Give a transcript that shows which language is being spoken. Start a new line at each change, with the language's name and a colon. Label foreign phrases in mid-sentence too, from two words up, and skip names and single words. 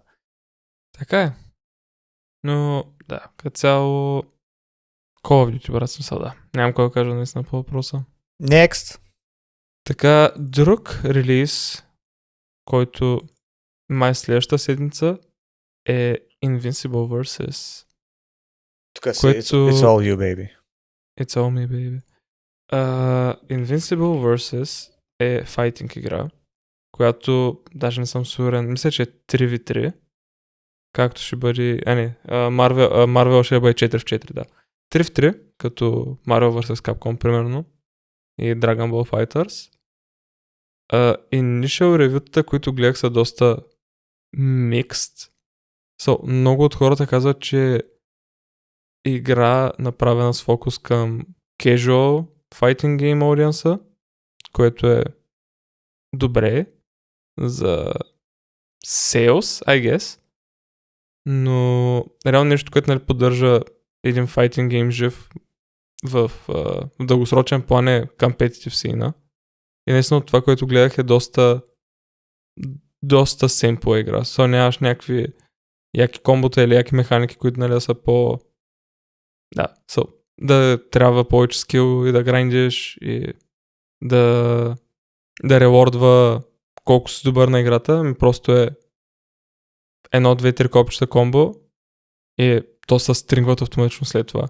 Bulgarian: Така е. Но да, като цяло Call of Duty, брат, смисъл, да. Нямам кой да кажа наистина по въпроса. Next! Така, друг релиз, който май следващата седмица е Invincible Versus. Тук си,
English: it's all you, baby. It's all me, baby.
Bulgarian: Invincible Versus е файтинг игра, която даже не съм сигурен, мисля, че е 3v3, както ще бъде, Marvel ще бъде 4v4, да. 3v3, като Marvel vs. Capcom, примерно, и Dragon Ball Fighters. Initial ревютата, които гледах, са доста mixed. Много от хората казват, че игра направена с фокус към
English: casual fighting game audience,
Bulgarian: което е добре за sales,
English: I guess,
Bulgarian: но реално нещо, което поддържа един
English: fighting game
Bulgarian: жив в дългосрочен план е
English: competitive scene.
Bulgarian: И наистина това, което гледах е доста simple игра. Нямаш някакви яки комбота или яки механики, които са по... да трябва повече скил и да грайндиш и да ревордва колко си добър на играта, просто е 1-2-3 копчета комбо и то се стрингват автоматично след това.